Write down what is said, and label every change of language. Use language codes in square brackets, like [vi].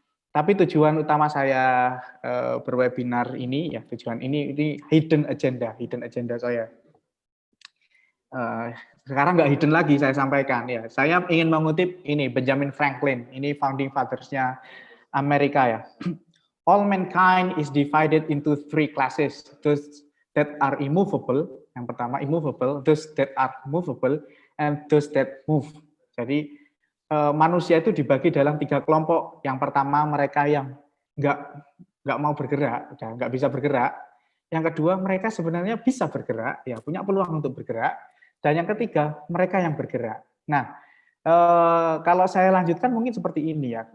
[id] Tapi tujuan utama saya berwebinar ini ya, tujuan ini hidden agenda saya. Sekarang nggak hidden lagi saya sampaikan ya. Saya ingin mengutip ini Benjamin Franklin, ini founding fathers-nya Amerika ya. [en] All mankind is divided into 3 classes. Those that are immovable, [id] yang pertama [en] immovable, those that are movable, and those that move. [id] Jadi manusia itu dibagi dalam 3 kelompok. Yang pertama mereka yang nggak mau bergerak, nggak bisa bergerak. Yang kedua mereka sebenarnya bisa bergerak, ya punya peluang untuk bergerak. Dan yang ketiga mereka yang bergerak. Nah, kalau saya lanjutkan mungkin seperti ini ya.